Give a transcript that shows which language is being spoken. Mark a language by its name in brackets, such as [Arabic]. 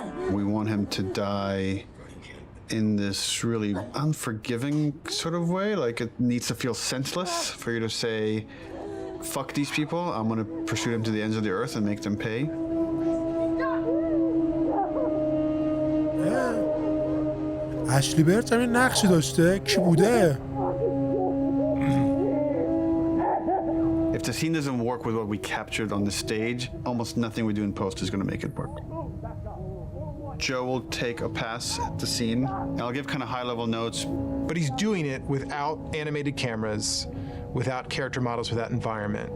[English] We want him to die in this really unforgiving sort of way. Like it needs to feel senseless for you to say, fuck these people, I'm gonna pursue them to the ends of the earth and make them pay. [Persian] اشلی برت همین نقشی داشته؟ کی بوده؟ [English] If the scene doesn't work with what we captured on the stage, almost nothing we do in post is going to make it work. Joe will take a pass at the scene, and I'll give kind of high-level notes. But he's doing it without animated cameras, without character models, without environment.